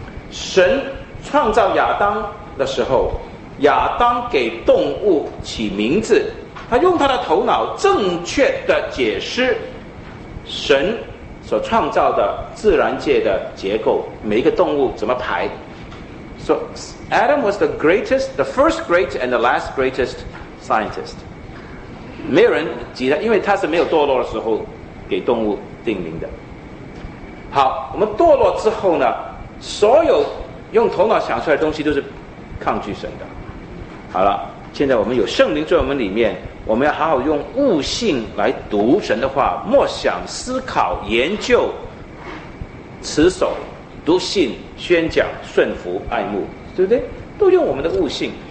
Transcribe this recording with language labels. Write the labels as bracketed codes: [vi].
[zh] 神创造亚当的时候，亚当给动物起名字，他用他的头脑正确地解释神所创造的自然界的结构，每一个动物怎么排。 [en] So Adam was the greatest, the first great and the last greatest scientist. [zh] 没有人挤他，因为他是没有堕落的时候给动物定名的。好，我们堕落之后呢，所有用头脑想出来的东西都是抗拒神的。好了，现在我们有圣灵在我们里面，我们要好好用悟性来读神的话，默想、思考、研究、持守、读信、宣讲、顺服、爱慕，对不对？都用我们的悟性。